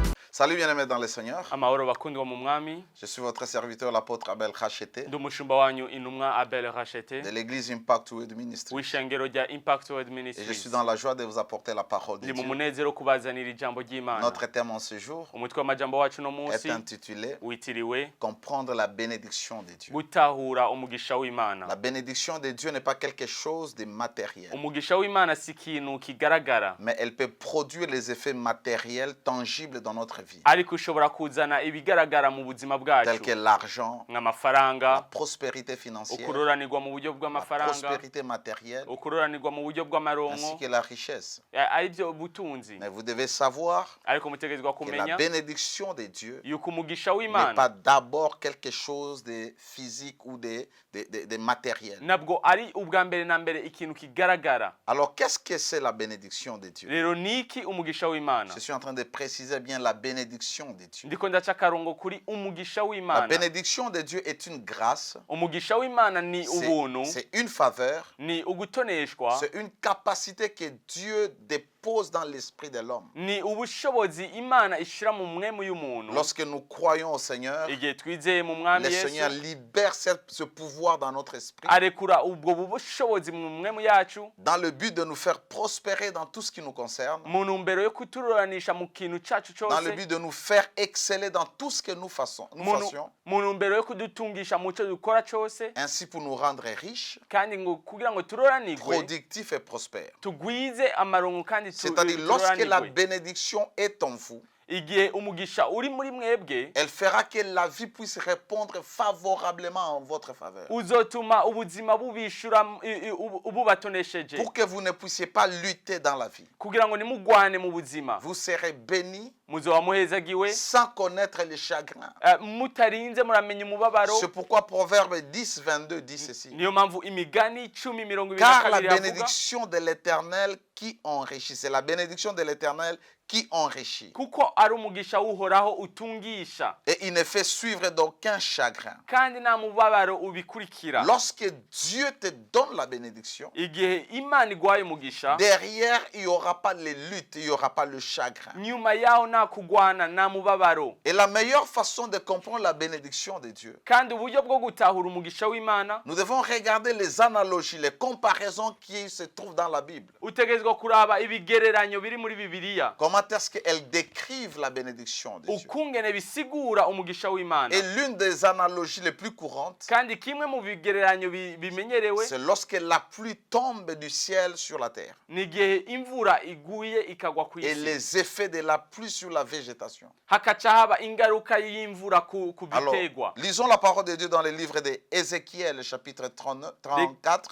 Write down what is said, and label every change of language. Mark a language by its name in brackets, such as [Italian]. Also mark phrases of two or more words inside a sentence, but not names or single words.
[French] Salut bien-aimés dans le Seigneur. [Rundi] Amahoro bakundwa mu mwami. [French] Je suis votre serviteur, l'apôtre Abel Khachete, [Rundi] Ndi umushumba wanyu intumwa Abel Rachete [French] de l'église Impact Word Ministry. [Rundi] w'ishengero rya Impact Word [French] Et je [Rundi] Ministries. [French] suis dans la joie de vous apporter la parole de [Rundi] Ndi mu [French] Dieu. [Rundi] munezero kubazanira ijambo ry'Imana. [French] Notre thème en ce jour [Rundi] Umutwe w'amajambo wacu no [French] est [Rundi] munsi [French] intitulé [Rundi] witiriwe [French] Comprendre la bénédiction de Dieu. [Rundi] gutahura umugisha w'Imana. [French] La bénédiction de Dieu n'est pas quelque chose de matériel, [Rundi] Umugisha w'Imana si ikintu kigaragara, [French] mais elle peut produire les effets matériels tangibles dans notre vie, [Rundi] ariko ushobora kuzana ibigaragara mu buzima [French] tels [Rundi] bwacu [French] que l'argent, la [Rundi] nk'amafaranga, [French] prospérité financière, [Rundi] ukuroranirwa mu buryo [French] la [Rundi] bw'amafaranga, [French] prospérité matérielle, [Rundi] ukuroranirwa mu buryo [French] ainsi [Rundi] bw'amaronko, [French] que la richesse. [Rundi] aribyo butunzi. [French] Mais vous devez savoir [Rundi] Ariko mutegerezwa [French] que la [Rundi] kumenya [French] bénédiction de Dieu [Rundi] yuko umugisha [French] n'est [Rundi] w'Imana [French] pas d'abord quelque chose de physique ou de matériel. [Rundi] nabwo ari ubwa mbere na mbere ikintu kigaragara. [French] Alors, qu'est-ce que c'est la bénédiction de Dieu? [Rundi] Rero niki umugisha w'Imana? [French] Je suis en train de préciser bien la bénédiction de Dieu. [Rundi] Ndiko ndaca akarongo kuri umugisha [French] La [Rundi] w'Imana. [French] bénédiction de Dieu est une grâce, [Rundi] Umugisha w'Imana ni ubuntu, [French] c'est une faveur, [Rundi] ni ugutoneshwa, [French] c'est une capacité que Dieu dépose dans l'esprit de l'homme. [Rundi] ni ubushobozi Imana ishira mu mwemu y'umuntu. [French] Lorsque nous croyons au Seigneur, [Rundi] Igihe twizeye mu mwami [French] le Seigneur [Rundi] Yesu, [French] libère ce pouvoir dans notre esprit, [Rundi] arekura ubwo bushobozi mu mwemu yacu [French] dans le but de nous faire prospérer dans tout ce qui nous concerne, [Rundi] mu ntumbero yo kutururanisha mu kintu cacu [French] dans le [Rundi] cyose, [French] but de nous faire exceller dans tout ce que nous fassions, [Rundi] mu ntumbero yo kudutungisha mu cyo dukora cyose, [French] ainsi pour nous rendre riches, [Rundi] kandi ngo kugira ngo turoranirwe [French] productifs et prospères. [Rundi] tugwize amarongo kandi [French] C'est-à-dire, lorsque la [Rundi] turoranirwe. [French] bénédiction est en vous, [Rundi] Igihe umugisha uri muri mwebwe, [French] elle fera que la vie puisse répondre favorablement en votre faveur. [Rundi] uzotuma ubuzima bubishura ububatonesheje, [French] Pour que vous ne puissiez pas lutter dans la vie. [Rundi] kugira ngo nimugwane mu buzima, [French] Vous serez bénis [Rundi] muzoba muhezagiwe [French] sans connaître les chagrins. [Rundi] mutarinze muramenya umubabaro. [French] C'est pourquoi Proverbe 10, 22 dit ceci. [Rundi] Niyo mpamvu imigani 10:22 [French] Car la [Rundi] avuga, [French] bénédiction de l'Éternel qui enrichit. C'est la bénédiction de l'Éternel qui enrichit. [Rundi] kuko ari umugisha w'uhoraho utungisha, [French] Et il ne fait suivre d'aucun chagrin. [Rundi] kandi nta mubabaro ubikurikira. [French] Lorsque Dieu te donne la bénédiction, [Rundi] Igihe Imana igwaye umugisha, [French] derrière, il n'y aura pas les luttes, il n'y aura pas le chagrin. [Rundi] nyuma yaho nta kugwana, nta mubabaro. [French] Et la meilleure façon de comprendre la bénédiction de Dieu, [Rundi] Kandi uburyo bwo gutahura umugisha w'Imana, [French] nous devons regarder les analogies, les comparaisons qui se trouvent dans la Bible. [Rundi] utegerezwa kuraba ibigereranyo biri muri Bibiliya, [French] Comment est-ce qu'elles décrivent la bénédiction de Dieu? [Rundi] ukungene bisigura umugisha w'Imana. [French] Et l'une des analogies les plus courantes, [Rundi] Kandi kimwe mu bigereranyo bimenyerewe [French] c'est lorsque la pluie tombe du ciel sur la terre [Rundi] ni igihe imvura iguye ikagwa ku [French] et [Rundi] isi, [French] les effets de la pluie sur la végétation. [Rundi] hakaca haba ingaruka y'imvura ku [French] Alors, [Rundi] biterwa. [French] lisons la parole de Dieu dans le livre d'Ézéchiel, chapitre 34,